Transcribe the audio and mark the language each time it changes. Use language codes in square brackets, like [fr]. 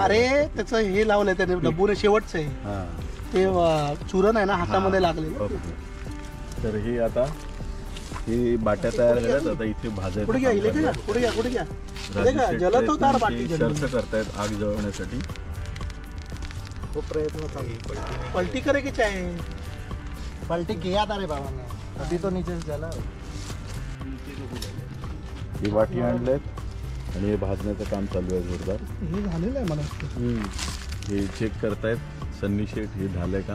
[mr] अरे त्याचं हे लावलंय त्याने डब्बूने शेवटचं आहे ते चूरण आहे ना हातामध्ये लागले. तर हे आता हे बाट्या तयार झाल्यात. आता इथे भाजायचं शर्त करतायत आग जळवण्यासाठी. खूप प्रयत्न चालू. [hi] पलटी करे की चाहे पलटी किया था रे बाबा ने, अभी तो नीचे से जला. [mr] ही वाटी आणलेत आणि हे भाजण्याचं काम चालू आहे जोरदार. हे झालेलं आहे मला. हे चेक करतायत सन्नी शेठ हे झालंय का.